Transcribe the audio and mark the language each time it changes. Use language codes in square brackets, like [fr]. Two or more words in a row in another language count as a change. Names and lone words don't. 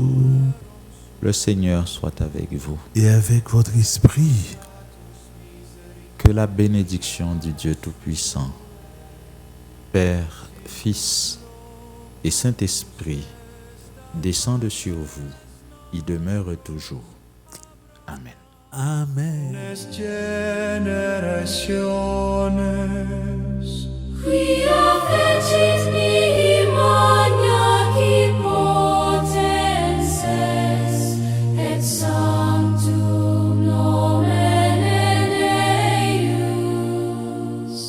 [fr] Le Seigneur soit avec vous. Et avec votre esprit, Que la bénédiction du Dieu Tout-Puissant, Père, Fils et Saint-Esprit descende sur vous, y demeure toujours. Amen. Amen. [la] Generaciones Quia fecit mihi magna potences, et sanctum nomen eius.